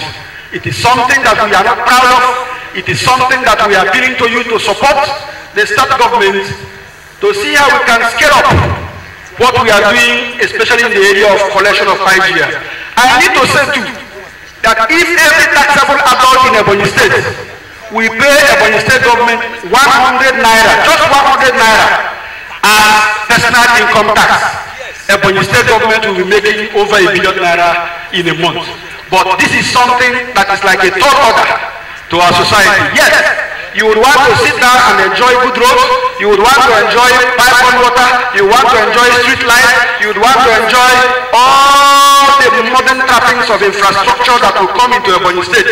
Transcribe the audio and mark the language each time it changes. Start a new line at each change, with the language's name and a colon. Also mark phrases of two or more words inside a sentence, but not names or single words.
English: It is something that we are not proud of. It is something that we are appealing to you to support the state government to see how we can scale up what we are doing, especially in the area of collection of IGR. I need to say too, that if every taxable adult in Ebonyi State, we pay Ebonyi State government 100 naira, just 100 naira as personal income tax, Ebonyi State government will be making over 1 billion naira in a month. But this is something that is like a third order to our society. Yes, you would want to sit down and enjoy good roads, you would want to enjoy pipe water, you want to enjoy street lights, you would want to enjoy all the modern trappings of infrastructure that will come into Ebonyi State.